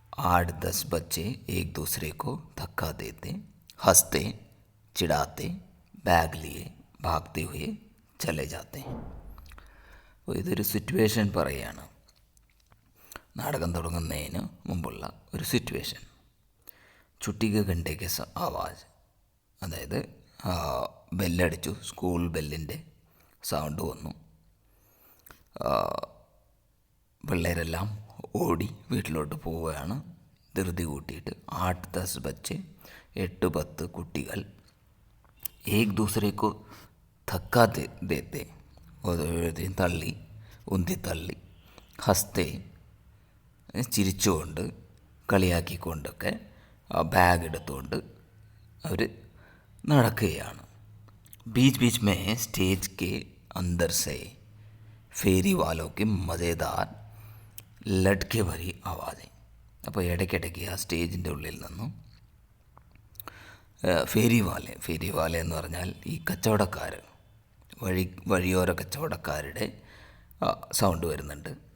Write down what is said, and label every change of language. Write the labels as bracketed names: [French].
[Hindi] 8-10 बच्चे एक दूसरे को धक्का देते, हंसते, चिढ़ाते, बैग लिए भागते हुए चले जाते हैं. [Malayalam] അപ്പോൾ ഇതൊരു സിറ്റുവേഷൻ പറയുകയാണ്. നാടകം തുടങ്ങുന്നതിന് മുമ്പുള്ള ഒരു സിറ്റുവേഷൻ. [Hindi] ചുട്ടിക്ക് ഘണ്ടയ്ക്ക് ആവാസ്, [Malayalam] അതായത് ബെല്ലടിച്ചു, സ്കൂൾ ബെല്ലിൻ്റെ സൗണ്ട് വന്നു. പിള്ളേരെല്ലാം ഓടി വീട്ടിലോട്ട് പോവുകയാണ് ധൃതി കൂട്ടിയിട്ട്. 8-10 [Hindi] ബच्चे, [Malayalam] 8-10 കുട്ടികൾ, [Hindi] ഏക് ദൂസരേക്കോ ധക്ക ദേത്തെ, [Malayalam] ഓരോരുത്തരെയും ഉന്തി തള്ളി, [Hindi] ഹസ്തേ [Malayalam] ചിരിച്ചുകൊണ്ട് കളിയാക്കിക്കൊണ്ടൊക്കെ ബാഗ് എടുത്തുകൊണ്ട് അവർ നടക്കുകയാണ്. [Hindi] बीच बीच में स्टेज के अंदर से फेरी वालों की मज़ेदार लटके भरी आवाज़ें. [Malayalam] അപ്പോൾ ഇടയ്ക്കിടയ്ക്ക് ആ സ്റ്റേജിൻ്റെ ഉള്ളിൽ നിന്നും ഫേരി വാല എന്ന് പറഞ്ഞാൽ ഈ കച്ചവടക്കാർ, വഴിയോര കച്ചവടക്കാരുടെ സൗണ്ട് വരുന്നുണ്ട്.